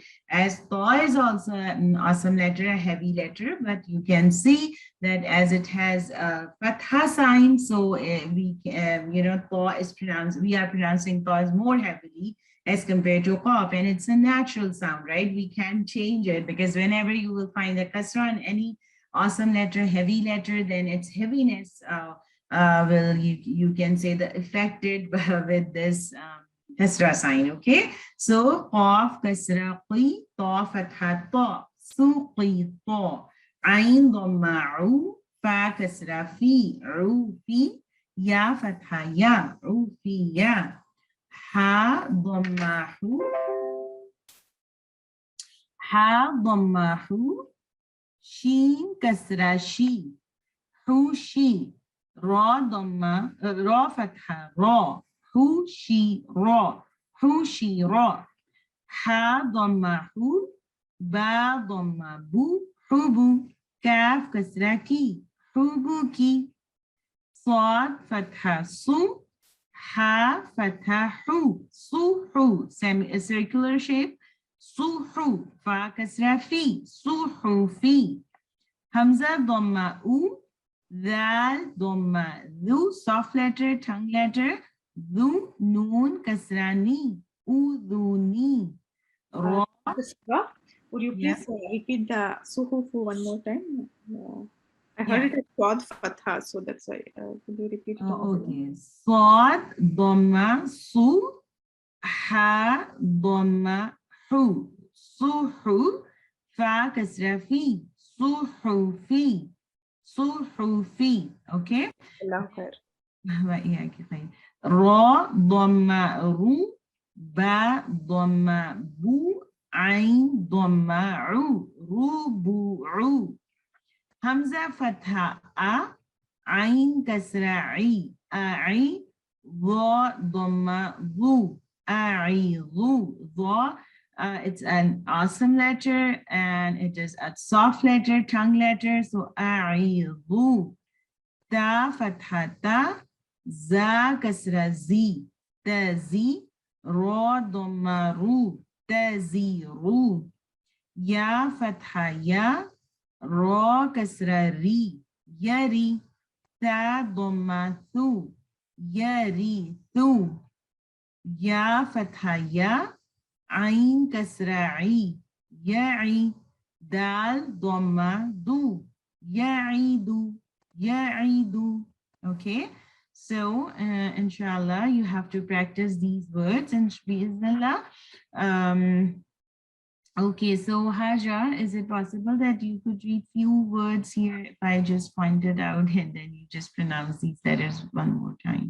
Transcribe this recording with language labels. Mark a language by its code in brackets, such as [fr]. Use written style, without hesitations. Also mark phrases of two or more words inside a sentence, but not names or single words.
[en] As ta is also an awesome letter, a heavy letter, but you can see that as it has a fatha sign, so ta is pronounced, we are pronouncing ta as more heavily as compared to qaf, and it's a natural sound, right? We can't change it, because whenever you will find the kasra in any awesome letter, heavy letter, then its heaviness you can say the affected with this kasra sign, okay? [ar] So قاف كسرة قِ, طا فتحة تَ سُقِي طا عين ضمة عُ فا كسرة فِ عُ فِ يا فتحة يَ عُ فِ يَ ها, ضمة هُ, ها ضمة, هُ شين كسرة شِ هُ شِ, را ضمة رُ فتحة رَ هُ شِ, رَ هُ شِ را ها ضمة هُ با ضمة بُ, حُبُ كاف كسرة كِ حُبُ كِ صاد فتحة صُ ها فتحة حُ صُحُ, [en] circular shape, [ar] صُحُ فا كسرة فِ صُحُ فِ, همزة ضمة أُ دال ضمة دُ, [en] soft letter, tongue letter, [ar] دُ نون, كسرتين أُذُنِ را. [en] Puspa, would you Yeah. please repeat the suhufu one more time? I heard Yeah. it as [ar] Quad Fatha, [en] so that's why. Could you repeat it once again? [ar] Okay. صاد ضمة صُ ها ضمة حُ صُحُ فا كسرة فِ, صُحُفِ صُحُفِ. Okay. الله خير. وإياك خير. را ضمة رو، با ضمة بو، عين ضمة عو، ربوع. همزة فتحة أ، عين كسرة عي، أعي، ضا ضمة ضو، أعيضو، ضا. [en] It's an awesome letter and it is a soft letter, tongue letter. So أعيضو. [ar] تا فتحة تا، زا كسرة زي، تزي، را ضمة رو، تزيرو. يا فتحة يا، را كسرة ري، يري، تا ضمة ثو، يري ثو. يا فتحة يا، عين كسرة عي، يعي، دال ضمة دو، يعيدو، يعيدو. [en] Okay, so inshallah you have to practice these words and bismillah. Okay, so Haja, is it possible that you could read few words here if I just pointed out and then you just pronounce these letters one more time?